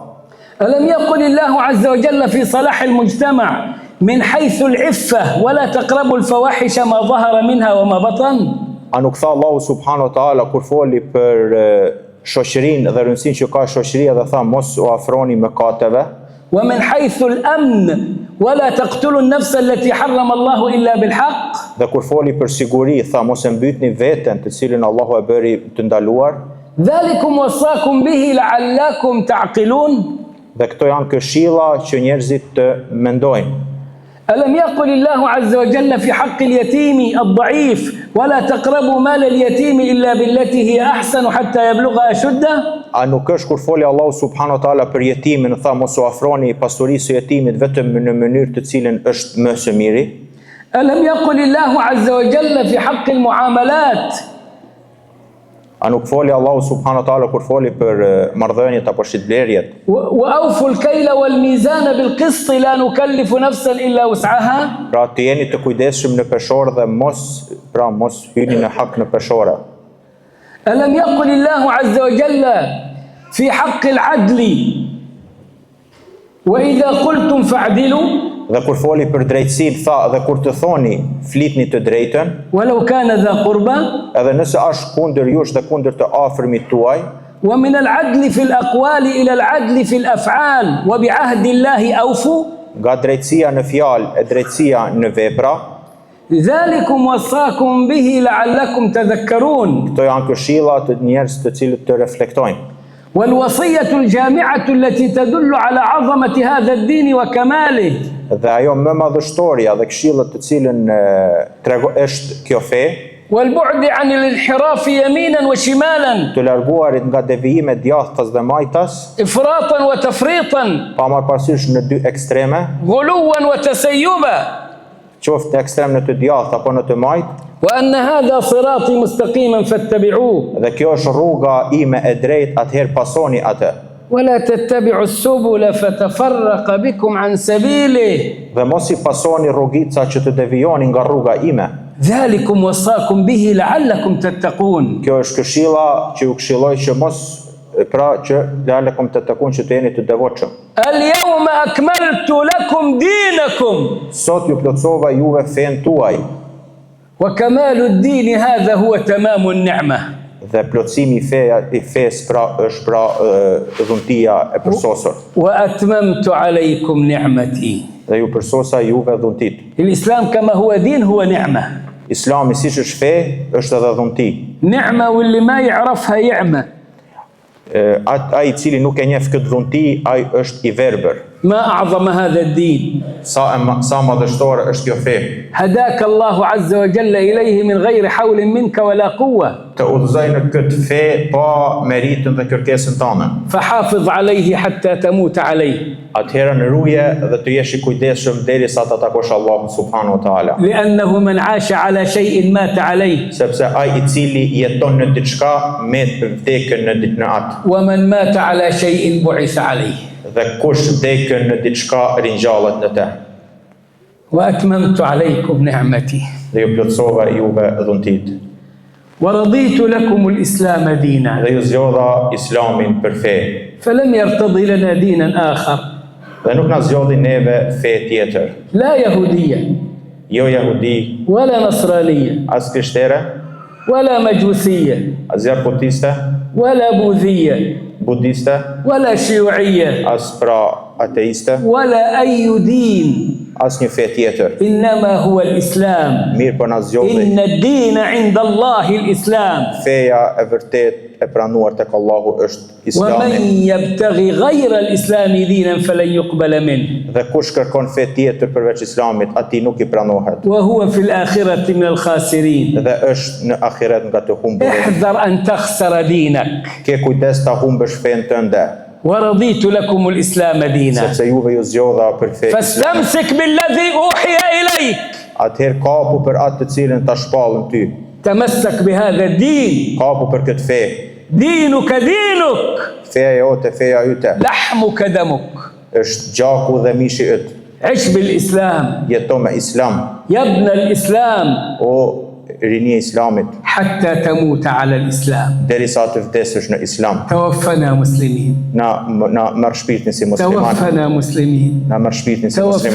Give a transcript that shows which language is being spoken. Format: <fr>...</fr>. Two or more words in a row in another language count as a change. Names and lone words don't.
<ar>ألم يقل الله عز وجل في صلاح المجتمع من حيث العفة ولا تقربوا الفواحش ما ظهر منها وما بطن.</ar> <sq>A nuk tha Allahu</sq> <ar>سبحانه وتعالى</ar> <sq>kur foli për shoqërinë dhe rëndësinë që ka shoqëria dhe tha mos u afroni mëkateve.</sq> <ar>ومن حيث الأمن ولا تقتلوا النفس التي حرم الله إلا بالحق.</ar> <sq>Dhe kur foli për siguri tha mos e mbytni veten të cilën Allahu e bëri të ndaluar.</sq> <ar>ذلكم وصاكم به لعلكم تعقلون.</ar> <sq>Dhe këto janë këshilla që njerëzit të mendojnë.</sq> <ar>ألم يقل الله عز وجل في حق اليتيم الضعيف ولا تقربوا مال اليتيم إلا بالتي هي أحسن حتى يبلغ أشده.</ar> <sq>A nuk është kur foli Allahu</sq> <ar>سبحانه وتعالى</ar> <sq>për jetimin, tha mos u afroni pasurisë së jetimit vetëm në mënyrë të cilën është më së miri.</sq> <ar>ألم يقل الله عز وجل في حق المعاملات</ar> <sq>A nuk foli Allahu</sq> <ar>سبحانه وتعالى</ar> <sq>kur foli për marrëdhëniet apo shitblerjet?</sq> <ar>وأوفوا الكيل والميزان بالقسط لا نكلف نفسا إلا وسعها.</ar> <sq>Pra të jeni të kujdesshëm në peshore dhe mos hyni në hak në peshore.</sq> <ar>ألم يقل الله عز وجل في حق العدل وإذا قلتم فاعدلوا.</ar> <sq>Dhe kur foli për drejtësinë tha dhe kur të thoni flitni të drejtën,</sq> <ar>ولو كان ذا قربى.</ar> <sq>edhe nëse është kundër jush dhe kundër të afërmit tuaj.</sq> <ar>ومن العدل في الأقوال إلى العدل في الأفعال وبعهد الله أوفوا.</ar> <sq>Nga drejtësia në fjalë e drejtësia në vepra.</sq> <ar>ذلكم وصاكم به لعلكم تذكرون.</ar> <sq>Këto janë këshilla të njerëz të cilët të reflektojnë.</sq> <ar>والوصية الجامعة التي تدل على عظمة هذا الدين وكماله.</ar> <sq>Dhe ajo më madhështoria dhe këshillat të cilën është kjo fe,</sq> <ar>والبعد عن الانحراف يمينا وشمالا.</ar> <sq>të larguarit nga devijime djathtas dhe majtas,</sq> <ar>إفراطا وتفريطا.</ar> <sq>pa marrë parasysh në dy ekstreme,</sq> <ar>غلوا وتسيبا.</ar> <sq>qoftë në ekstrem në të djathtë apo në të majt,</sq> <ar>وأن هذا صراطي مستقيما فاتبعوه.</ar> <sq>dhe kjo është rruga ime e drejtë, atëherë pasoni atë.</sq> <ar>ولا تتبعوا السبل فتفرق بكم عن سبيله.</ar> <sq>Dhe mos I pasoni rrugica që të devijoni nga rruga ime.</sq> <ar>ذلكم وصاكم به لعلكم تتقون.</ar> <sq>Kjo është këshilla që ju këshilloj që mos, pra që</sq> <ar>لعلكم تتقون,</ar> <sq>që të jeni të devotshëm.</sq> <ar>اليوم أكملت لكم دينكم.</ar> <sq>Sot ju plotësova juve fen tuaj.</sq> <ar>وكمال الدين هذا هو تمام النعمة.</ar> <sq>Dhe plotësimi I fesë pra është pra dhuntia e përsosur.</sq> <ar>وأتممت عليكم نعمتي.</ar> <sq>Dhe ju përsosa juve dhuntit.</sq> <ar>الإسلام كما هو دين هو نعمة.</ar> <sq>Islami siç është fe, është edhe dhunti.</sq> <ar>نعمة واللي ما يعرفها يعمى.</ar> <sq>Ai I cili nuk e njeh këtë dhunti, ai është I verbër.</sq> <ar>ما أعظم هذا الدين</ar> <sq>Sa madhështore është kjo fe.</sq> <ar>هداك الله عز وجل إليه من غير حول منك ولا قوة</ar> <sq>Të udhëzoj në këtë fe pa meritën dhe kërkesën tënde.</sq> <ar>فحافظ عليه حتى تموت عليه</ar> <sq>Atëherë në ruje dhe të jesh I kujdesshëm derisa ta takosh Allahun</sq> <ar>سبحانه وتعالى. لأنه من عاش على شيء مات عليه</ar> <sq>Sepse ai I cili jeton në diçka met vdekën në atë.</sq> <ar>ومن مات على شيء بعث عليه</ar> <sq>Dhe kush vdekën në diçka ringjallet në te.</sq> <ar>وأتممت عليكم نعمتي</ar> <sq>Dhe ju plotësova juve dhuntit.</sq> <ar>ورضيت لكم الإسلام دينا</ar> <sq>Dhe ju zgjodha Islamin për fe.</sq> <ar>فلم يرتضي لنا دينا آخر</ar> <sq>Dhe nuk na zgjodhi neve fe tjetër.</sq> <ar>لا يهودية</ar> <sq>Jo jahudi,</sq> <ar>ولا نصرانية</ar> <sq>as krishtere,</sq> <ar>ولا مجوسية</ar> <sq>as zjarputiste,</sq> <ar>ولا بوذية</ar> <sq>budiste,</sq> <ar>ولا شيوعية</ar> <sq>as pra ateiste,</sq> <ar>ولا أي دين</ar> <sq>as një fe tjetër.</sq> <ar>إنما هو الإسلام</ar> <sq>Mirë për na zgjodhi</sq> <ar>إن الدين عند الله الإسلام</ar> <sq>feja e vërtet e pranuar tek Allahu është</sq> <ar>ومن</ar> <sq>Islami.</sq> <ar>يبتغي غير الإسلام دينا فلن يقبل منه</ar> <sq>Dhe kush kërkon fe tjetër përveç Islamit, atij nuk I pranohet.</sq> <ar>وهو في الآخرة من الخاسرين</ar> <sq>Dhe është në ahiret nga të humbur.</sq> <ar>احذر أن تخسر دينك</ar> <sq>Ke kujdes ta humbësh fen tënde,</sq> <ar>ورضيت لكم الإسلام دينا</ar> <sq>sepse juve ju zgjodha për fe.</sq> <ar>فاستمسك بالذي أوحي إليك</ar> <sq>Atëherë kapu për atë të cilën ta shpallën ty.</sq> <ar>تمسك بهذا الدين</ar> <sq>Kapu për këtë fe.</sq> <ar>دينك دينك</ar> <sq>Feja jote, feja yte.</sq> <ar>لحمك دمك</ar> <sq>Është gjaku dhe mishi yt.</sq> <ar>عش بالإسلام</ar> <sq>Jeto me Islam.</sq> <ar>يا ابن الإسلام</ar> <sq>O rinia e Islamit,</sq> <ar>حتى تموت على الإسلام</ar> <sq>derisa të vdesësh në Islam.</sq> <ar>توفنا مسلمين</ar> <sq>Na merr shpirtin si musliman.</sq> <ar>توفنا مسلمين</ar> <sq>Na merr shpirtin si musliman.</sq>